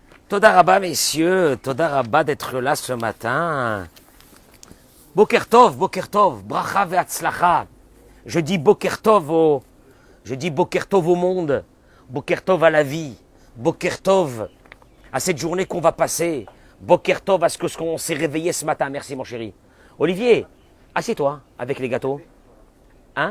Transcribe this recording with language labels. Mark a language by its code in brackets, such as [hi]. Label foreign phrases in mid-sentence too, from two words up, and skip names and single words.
[he] תודה רבה, [fr] messieurs, [he] תודה רבה [fr] d'être là ce matin. [he] בוקר טוב ברכה והצלחה. [fr] Je dis [he] בוקר טוב [fr] au monde, [he] בוקר טוב [fr] à la vie, [he] בוקר טוב [fr] à cette journée qu'on va passer, [he] בוקר טוב [fr] à ce qu'on s'est réveillé ce matin. Merci mon chéri. Olivier, assieds-toi avec les gâteaux. Hein?